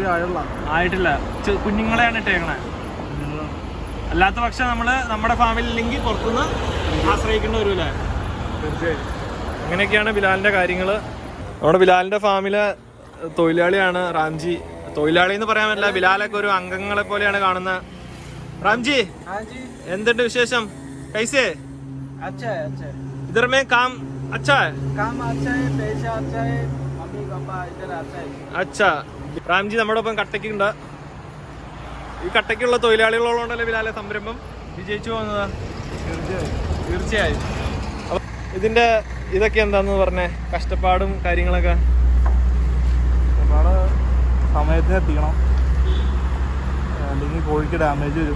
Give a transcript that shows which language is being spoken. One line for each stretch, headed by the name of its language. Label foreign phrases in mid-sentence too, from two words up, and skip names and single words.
Malayalam: ആയിട്ടില്ല, കുഞ്ഞുങ്ങളെയാണ് ഇട്ടേക്കണേ. അല്ലാത്ത പക്ഷം നമ്മള് നമ്മുടെ ഫാമിൽ ഇല്ലെങ്കിൽ പുറത്തുനിന്ന് ആശ്രയിക്കേണ്ടി വരൂലേ? തീർച്ചയായും. അങ്ങനെയൊക്കെയാണ് ബിലാലിന്റെ കാര്യങ്ങള്. നമ്മുടെ ബിലാലിന്റെ ഫാമിലെ തൊഴിലാളിയാണ് റാംജി. തൊഴിലാളി എന്ന് പറയാൻ പറ്റില്ല, ബിലാലൊക്കെ ഒരു അംഗങ്ങളെ പോലെയാണ് കാണുന്നത്. റാംജി, എന്തുണ്ട് വിശേഷം? കൈസേ?
Hindi: अच्छा है, अच्छा है. इधर में काम अच्छा है? काम अच्छा है, पैसा अच्छा है, मम्मी पापा इधर अच्छा है. अच्छा.
Malayalam: റാംജി നമ്മുടെ ഒപ്പം കട്ടയ്ക്കുണ്ട്. ഈ കട്ടയ്ക്കുള്ള തൊഴിലാളികളുള്ളതുകൊണ്ടല്ലേ ബിലാലെ സംരംഭം വിജയിച്ചു പോകുന്നത്? തീർച്ചയായും. അപ്പൊ ഇതിന്റെ ഇതൊക്കെ എന്താന്ന് പറഞ്ഞേ, കഷ്ടപ്പാടും കാര്യങ്ങളൊക്കെ? കഷ്ടപ്പാട് സമയത്തിന് എത്തിക്കണം, അല്ലെങ്കിൽ കോഴിക്ക് ഡാമേജ് വരും.